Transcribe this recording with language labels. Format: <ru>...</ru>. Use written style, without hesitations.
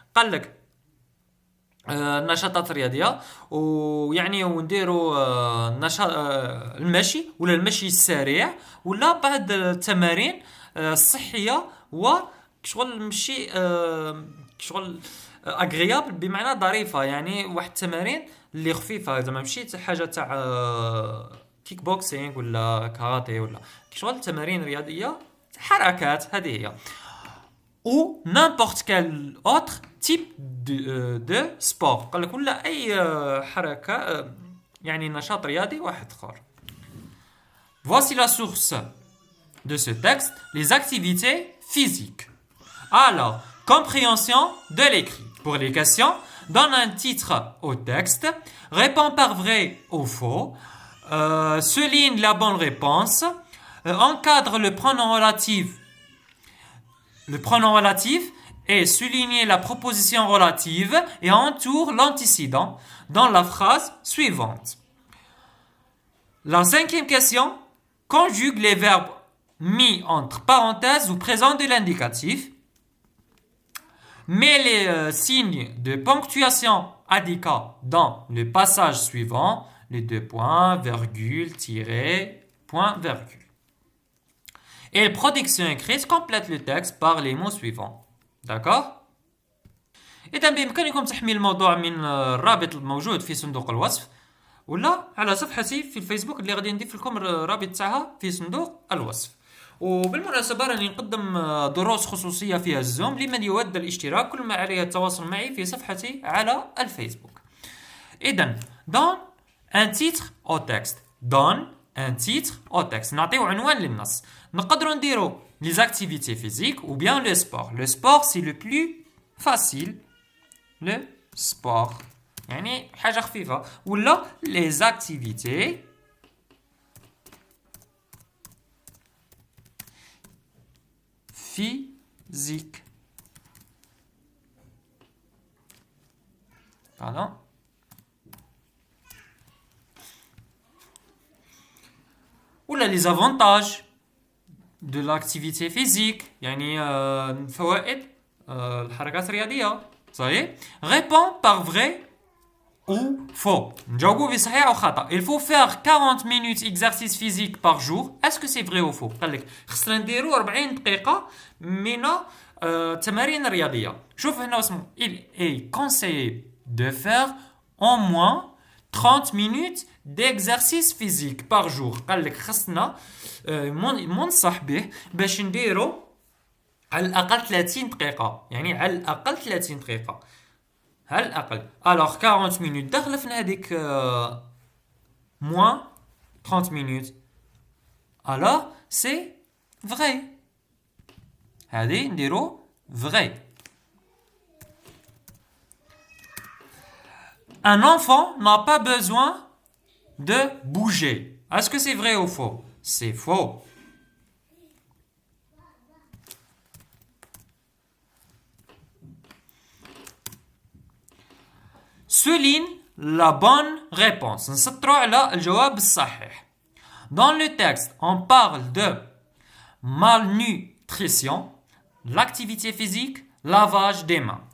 <ar>قال لك نشاطات رياضية ويعني ونديروا نشاط المشي ولا المشي السريع ولا بعض التمارين الصحية وشغل المشي شغل اغريابل بمعنى ظريفه يعني واحد التمارين اللي خفيفه زعما ماشي حاجه تاع كيك بوكسينغ ولا كاراتيه ولا شغل تمارين رياضيه حركات هذه هي.</ar> <fr>ou n'importe quel autre type de sport.</fr> <ar>قال لك ولا أي حركة يعني نشاط رياضي واحد آخر.</ar> <fr>Voici la source de ce texte, les activités physiques. Alors, compréhension de l'écrit. Pour les questions, donne un titre au texte, réponds par vrai ou faux, souligne la bonne réponse, encadre le pronom relatif et souligne la proposition relative et entoure l'antécédent dans la phrase suivante. La cinquième question, conjugue les verbes mis entre parenthèses ou présents de l'indicatif. Mets les signes de ponctuation indiqués dans le passage suivant, les deux points, virgule, tiret, point, virgule. Et la production écrite complète le texte par les mots suivants.</fr> <ar>D'accord؟ إذا بإمكانكم تحميل الموضوع من الرابط الموجود في صندوق الوصف ولا على صفحتي في الفيسبوك اللي غادي نضيف لكم الرابط تاعها في صندوق الوصف. وبالمناسبة راني نقدم دروس خصوصية فيها الزوم لمن يود الاشتراك، كل ما عليه التواصل معي في صفحتي على الفيسبوك.</ar> <fr>إذن donne un titre au texte. Donne un titre au texte.</fr> <ar>نعطيو عنوان للنص. نقدروا نديرو</ar> <fr>les activités physiques ou bien le sport. Le sport c'est le plus facile.</fr> <ar>Le sport. يعني حاجة خفيفة.</ar> <fr>ولا les activités physiques. Pardon. ولا les avantages de l'activité physique</fr> <ar>يعني فوائد الحركات الرياضية. صحيح.</ar> <fr>Réponds par vrai ou faux.</fr> <ar>نجاوبوا بصحيح أو خطأ.</ar> <fr>Il faut faire 40 minutes exercice physique par jour. Est-ce que c'est vrai ou faux؟</fr> <ar>قال لك خصنا نديروا 40 دقيقة من التمارين الرياضية. شوف هنا اسمه</ar> <fr>il est conseillé de faire au moins 30 minutes d'exercice physique par jour.</fr> <ar>قال لك خصنا منصح به باش نديروا على الأقل 30 دقيقة. يعني على الأقل 30 دقيقة. على الأقل.</ar> <fr>Alors 40 minutes</fr> <ar>داخلة في هذيك</ar> <fr>moins 30 minutes. Alors c'est vrai.</fr> <ar>هذه نديروا vrai.</ar> <fr>Un enfant n'a pas besoin de bouger. Est-ce que c'est vrai ou faux? C'est faux. Souligne la bonne réponse.</fr> <ar>نسطروا على الجواب الصحيح.</ar> <fr>Dans le texte, on parle de malnutrition, l'activité physique, lavage des mains.</fr>